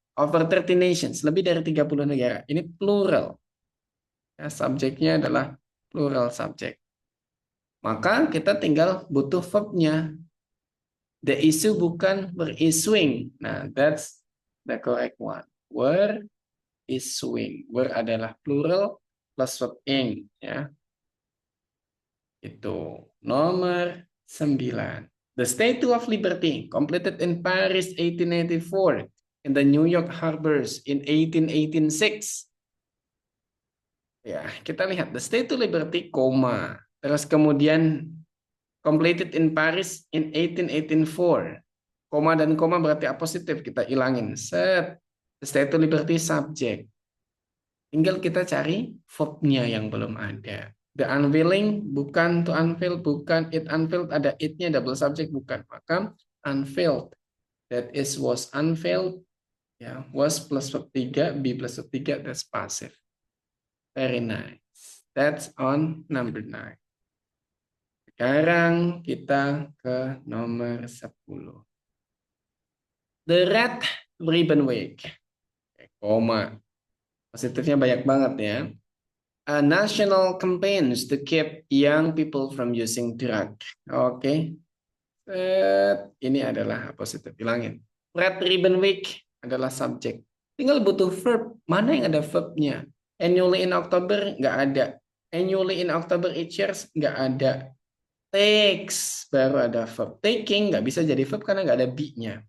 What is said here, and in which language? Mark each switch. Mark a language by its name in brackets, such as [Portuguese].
[English] Over 30 nations, [Indonesian] lebih dari 30 negara. Ini plural. Ya, subjeknya adalah plural subject. Maka kita tinggal butuh verbnya. [English] The issue [Indonesian] bukan [English] were issuing. Nah, that's the correct one. Were issuing. Were [Indonesian] adalah [English] plural plus verb ing. [Indonesian] Ya. Itu nomor 9. [English] The Statue of Liberty, completed in Paris 1884, in the New York harbors in 1886. [Indonesian] Ya, kita lihat [English] the Statue of Liberty, [Indonesian] koma. Terus kemudian [English] completed in Paris in 1884. [Indonesian] Koma dan koma berarti apositif, kita ilangin. Set. [English] The Statue of Liberty subject. [Indonesian] Tinggal kita cari verbnya yang belum ada. [English] The unveiling [Indonesian] bukan [English] to unveil, bukan it unveiled, ada it-nya double subject, bukan. [Indonesian] Maka [English] unveiled. That is was unveiled. Ya, was plus verb 3, be plus verb 3, that's passive. Very nice. That's on number 9. [Indonesian] Sekarang kita ke nomor 10. [English] The Red Ribbon Week. Koma. [Indonesian] Positifnya banyak banget ya. [English] A national campaigns to keep young people from using drug. [Indonesian] Oke. Ini adalah positif. Hilangin. Red Ribbon Week adalah subjek. Tinggal butuh verb. Mana yang ada verbnya? [English] Annually in October [Indonesian] nggak ada. [English] Annually in October each year nggak ada. [Indonesian] Takes baru ada verb. Taking nggak bisa jadi verb karena nggak ada be-nya.